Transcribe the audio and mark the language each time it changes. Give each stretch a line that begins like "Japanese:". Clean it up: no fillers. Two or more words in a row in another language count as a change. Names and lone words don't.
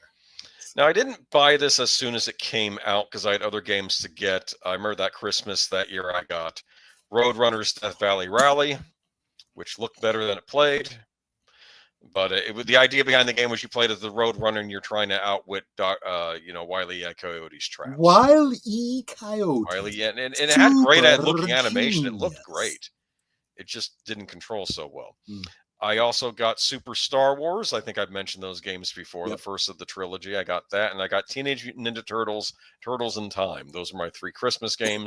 English: Now, I didn't buy this as soon as it came out because I had other games to get. I remember that Christmas that year I got Roadrunner's Death Valley Rally, which looked better than it played. But the idea behind the game was you played as the Roadrunner and you're trying to outwit, Wile E. Coyote's traps. Wile E. Coyote. Wile E. And it had great looking animation. It looked great. It just didn't control so well. I also got Super Star Wars. I think I've mentioned those games before. The first of the trilogy. I got that. And I got Teenage Mutant Ninja Turtles, Turtles in Time. Those are my 3 Christmas games.